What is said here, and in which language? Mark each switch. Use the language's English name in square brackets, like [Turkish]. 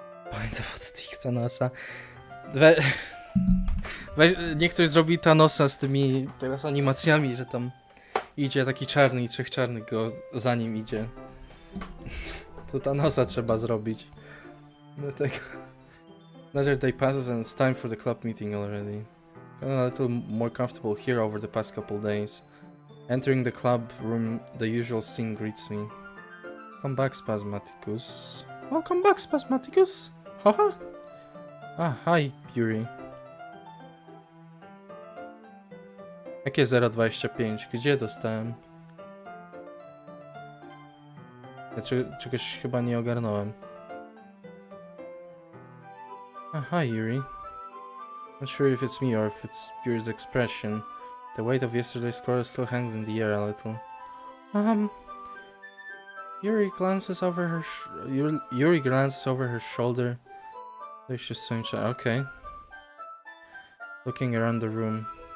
[Polish] Pamiętam od tych Thanosa. Niech ktoś zrobi Thanosa z tymi teraz animacjami, że tam idzie taki czarny i trzech czarnych go za nim idzie. To Thanosa trzeba zrobić. Dlatego. [English] Another day passes and it's time for the club meeting already. Got a little more comfortable here over the past couple days. Entering the club room, the usual scene greets me. Come back, Spasmaticus. Welcome back, Spasmaticus. Haha. Ah, hi, Yuri. [Polish] Jakie 0,25? Gdzie dostałem? Ja czegoś chyba nie ogarnąłem. [English] Ah, hi, Yuri. Not sure if it's me or if it's Yuri's expression. The weight of yesterday's score still hangs in the air a little. Yuri glances over her Yuri glances over her shoulder. Okay. Looking around the room.